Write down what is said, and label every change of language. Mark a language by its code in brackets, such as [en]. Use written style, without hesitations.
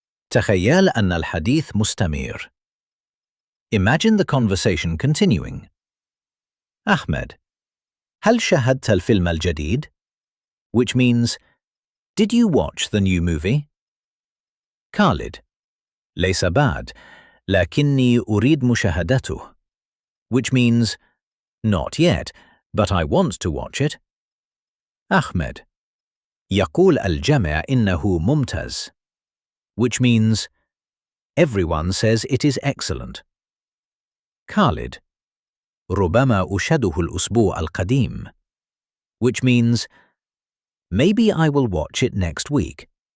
[ar] تخيل أن الحديث مستمر. [en] Imagine the conversation continuing. [ar] Ahmed. هل شاهدت الفيلم الجديد? [en] Which means, did you watch the new movie? Khalid. [ar] ليس بعد، لكني أريد مشاهدته. [en] Which means, not yet, but I want to watch it. [ar] Ahmed. يقول الجميع إنه ممتاز. [en] Which means, everyone says it is excellent. Khalid. [ar] ربما أشاهده الأسبوع القادم. [en] Which means, maybe I will watch it next week.